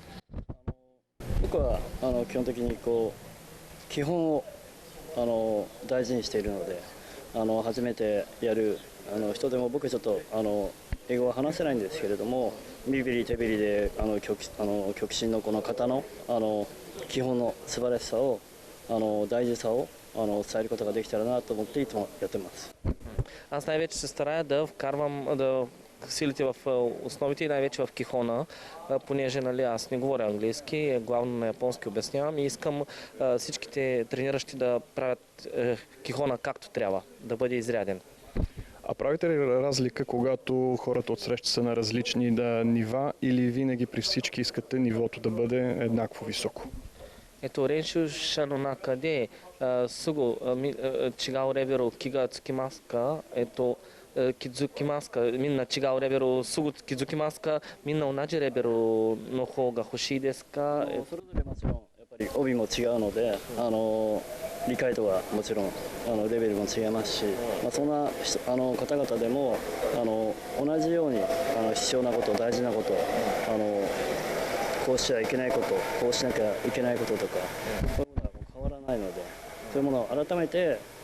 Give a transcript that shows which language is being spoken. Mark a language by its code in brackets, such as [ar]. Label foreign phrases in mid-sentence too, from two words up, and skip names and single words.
[ja] 僕は基本的に基本を大事にしているので、初めてやる人でも、僕ちょっと英語は話せないんですけれども、身振り手振りで極真のこの型の基本の素晴らしさを大事さを伝えることができたらなと思っていつもやってます。 [bg] Аз най-вече се старая да вкарвам силите в основите и най-вече в кихона, понеже аз не говоря английски, главно на японски обяснявам и искам всичките трениращи да правят кихона както трябва, да бъде изряден. А правите ли разлика, когато хората от среща са на различни нива, или винаги при всички искате нивото да бъде еднакво високо? [ja] 練習者の中ですぐ違うレベル気がつきますか？気づきますか？みんな違うレベルすぐ気づきますか？みんな同じレベルの方が欲しいですか？それぞれもちろんやっぱり帯も違うので、理解度はもちろんレベルも違いますし、そんな方々でも同じように必要なこと、大事なこと、こうしちゃいけないこと、こうしなきゃいけないこととか、そういうものは変わらないので、そういうものを改めて